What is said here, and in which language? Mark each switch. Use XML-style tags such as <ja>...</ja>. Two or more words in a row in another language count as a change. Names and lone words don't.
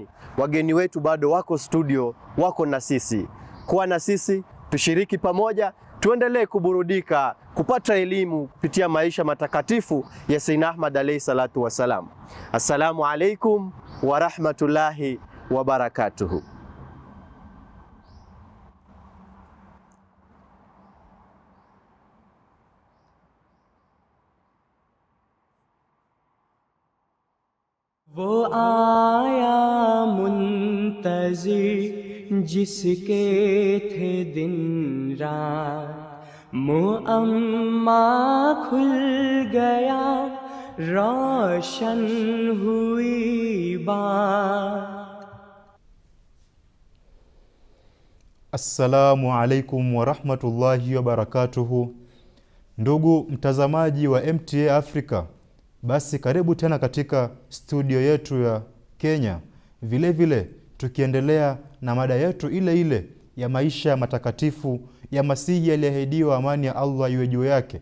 <sw>Wageni wetu bado wako studio, wako na sisi. Kuwa na sisi, tushiriki pamoja, tuendelee kuburudika, kupata elimu kupitia maisha matakatifu ya Sayyidna Ahmad</sw> <ar>عليه الصلاة والسلام. السلام عليكم ورحمة الله وبركاته.</ar> <ur>وہ آیا منتظر جس کے تھے دن رات، معمہ کھل گیا روشن ہوئی بات.</ur> <ar>السلام عليكم ورحمة الله وبركاته.</ar> <sw>Ndugu mtazamaji wa MTA Africa, basi karibu tena katika studio yetu ya Kenya. Vile vile tukiendelea na mada yetu ile ile ya maisha matakatifu ya Masihi aliyeahidiwa, amani ya Allah iwe juu yake.</sw>